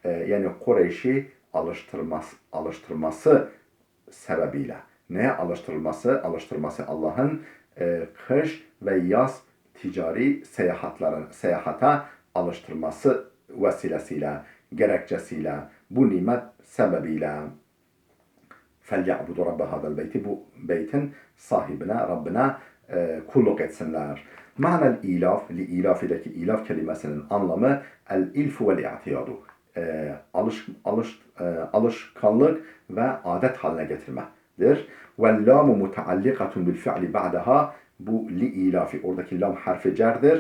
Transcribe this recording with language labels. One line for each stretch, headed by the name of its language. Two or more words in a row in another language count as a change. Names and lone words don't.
Turkish: Yani Kureyş'i alıştırması sebebiyle. Neye alıştırılması? Alıştırması Allah'ın kış ve yaz ticari seyahata alıştırması vesilesiyle, gerekçesiyle, bu nimet sebebiyle.
Arabic: فَلْيَعْبُدُ رَبَّ هَذَا الْبَيْتِ
Turkish: Bu beytin sahibine, Rabbine kulluk etsinler.
Arabic: معنى الإلاف,
Turkish: li ilafideki ilaf kelimesinin anlamı
Arabic: الإلف والاعتياد.
Turkish: Alışkanlık ve adet haline getirmedir.
Arabic: واللام متعلقة بالفعل بعدها.
Turkish: Bu li ilafi, oradaki lam harfi cerdir.